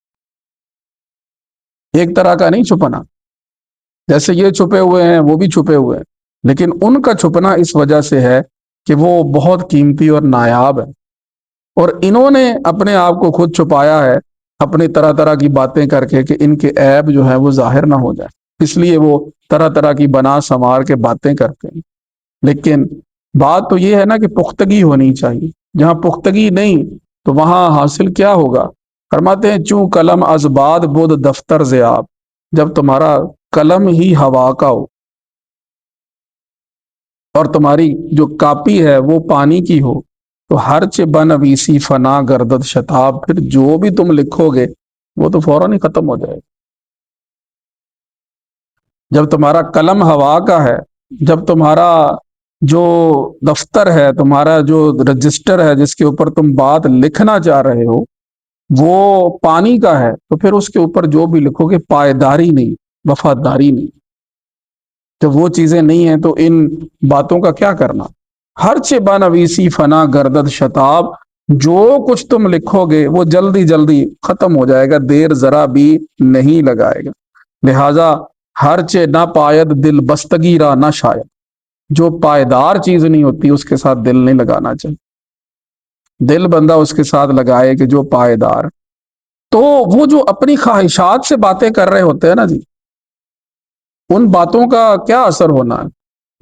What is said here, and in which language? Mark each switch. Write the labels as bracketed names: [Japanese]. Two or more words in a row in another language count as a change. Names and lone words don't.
[Urdu] ایک طرح کا نہیں چھپنا، جیسے یہ چھپے ہوئے ہیں وہ بھی چھپے ہوئے ہیں، لیکن ان کا چھپنا اس وجہ سے ہے کہ وہ بہت قیمتی اور نایاب ہے، اور انہوں نے اپنے آپ کو خود چھپایا ہے اپنی طرح طرح کی باتیں کر کے کہ ان کے عیب جو ہے وہ ظاہر نہ ہو جائے، اس لیے وہ طرح طرح کی بنا سنوار کے باتیں کرتے ہیں۔ لیکن بات تو یہ ہے نا کہ پختگی ہونی چاہیے، جہاں پختگی نہیں تو وہاں حاصل کیا ہوگا؟ فرماتے ہیں [Persian] چوں قلم از باد بود دفتر ضیاب، [Urdu] جب تمہارا قلم ہی ہوا کا ہو اور تمہاری جو کاپی ہے وہ پانی کی ہو، تو [Persian] ہر چ بنویسی فنا گردد شتاب، [Urdu] پھر جو بھی تم لکھو گے وہ تو فوراً ہی ختم ہو جائے گا۔ جب تمہارا قلم ہوا کا ہے، جب تمہارا جو دفتر ہے، تمہارا جو رجسٹر ہے جس کے اوپر تم بات لکھنا چاہ رہے ہو وہ پانی کا ہے، تو پھر اس کے اوپر جو بھی لکھو گے پائیداری نہیں، وفاداری نہیں، جب وہ چیزیں نہیں ہیں تو ان باتوں کا کیا کرنا؟ [Persian] ہر چہ بانویسی فنا گردد شتاب، [Urdu] جو کچھ تم لکھو گے وہ جلدی جلدی ختم ہو جائے گا، دیر ذرا بھی نہیں لگائے گا، لہذا [Persian] ہر چہ نہ پاید دل بستگی را نہ شاید، [Urdu] جو پائیدار چیز نہیں ہوتی اس کے ساتھ دل نہیں لگانا چاہیے، دل بندہ اس کے ساتھ لگائے کہ جو پائیدار، تو وہ جو اپنی خواہشات سے باتیں کر رہے ہوتے ہیں نا جی، ان باتوں کا کیا اثر ہونا ہے؟